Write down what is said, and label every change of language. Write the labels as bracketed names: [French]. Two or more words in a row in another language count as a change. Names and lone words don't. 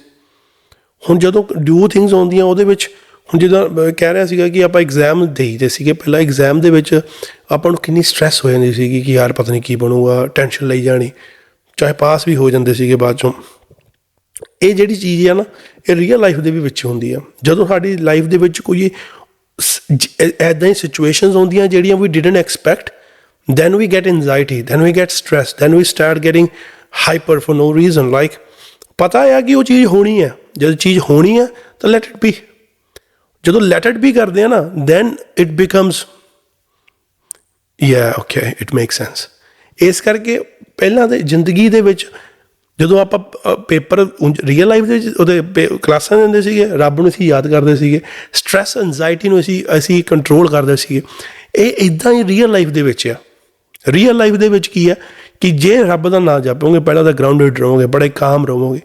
[Punjabi] ਹੁਣ ਜਦੋਂ [English] do things [Punjabi] ਆਉਂਦੀਆਂ ਉਹਦੇ ਵਿੱਚ, ਹੁਣ ਜਿੱਦਾਂ ਕਹਿ ਰਿਹਾ ਸੀਗਾ ਕਿ ਆਪਾਂ ਐਗਜ਼ਾਮ ਦੇਈਦੇ ਸੀਗੇ ਪਹਿਲਾਂ, ਐਗਜ਼ਾਮ ਦੇ ਵਿੱਚ ਆਪਾਂ ਨੂੰ ਕਿੰਨੀ ਸਟਰੈਸ ਹੋ ਜਾਂਦੀ ਸੀਗੀ ਕਿ ਯਾਰ ਪਤਾ ਨਹੀਂ ਕੀ ਬਣੂਗਾ, ਟੈਨਸ਼ਨ ਲਈ ਜਾਣੀ, ਚਾਹੇ ਪਾਸ ਵੀ ਹੋ ਜਾਂਦੇ ਸੀਗੇ ਬਾਅਦ 'ਚੋਂ। ਇਹ ਜਿਹੜੀ ਚੀਜ਼ ਆ ਨਾ, ਇਹ [English] real life [Punjabi] ਦੇ ਵੀ ਵਿੱਚ ਹੁੰਦੀ ਆ। ਜਦੋਂ ਸਾਡੀ ਲਾਈਫ ਦੇ ਵਿੱਚ ਕੋਈ ਇੱਦਾਂ ਹੀ ਸਿਚੁਏਸ਼ਨਸ ਆਉਂਦੀਆਂ ਜਿਹੜੀਆਂ [English] we didn't expect, then we get anxiety, then we get stress, then we start getting hyper for no reason. [Punjabi] Like ਪਤਾ ਆ ਕਿ ਉਹ ਚੀਜ਼ ਹੋਣੀ ਹੈ, ਜਦੋਂ ਚੀਜ਼ ਹੋਣੀ ਹੈ ਤਾਂ [English] let it be. [Punjabi] ਜਦੋਂ [English] let it be [Punjabi] ਕਰਦੇ ਆ ਨਾ, [English] then it becomes yeah okay it makes sense। [Punjabi] ਇਸ ਕਰਕੇ ਪਹਿਲਾਂ ਦੇ ਜ਼ਿੰਦਗੀ ਦੇ ਵਿੱਚ ਜਦੋਂ ਆਪਾਂ ਪੇਪਰ [English] real life [Punjabi] ਦੇ ਵਿੱਚ ਉਹਦੇ ਕਲਾਸਾਂ ਦਿੰਦੇ ਸੀਗੇ, ਰੱਬ ਨੂੰ ਅਸੀਂ ਯਾਦ ਕਰਦੇ ਸੀਗੇ, [English] stress anxiety [Punjabi] ਨੂੰ ਅਸੀਂ ਕੰਟਰੋਲ ਕਰਦੇ ਸੀਗੇ। ਇਹ ਇੱਦਾਂ ਹੀ [English] real life [Punjabi] ਦੇ ਵਿੱਚ ਆ। [English] real life [Punjabi] ਦੇ ਵਿੱਚ ਕੀ ਹੈ ਕਿ ਜੇ ਰੱਬ ਦਾ ਨਾਂ ਜਪੋਗੇ, ਪਹਿਲਾਂ ਤਾਂ ਗਰਾਊਂਡਡ ਰਹੋਗੇ, ਬੜੇ ਕਾਮ ਰਹੋਗੇ।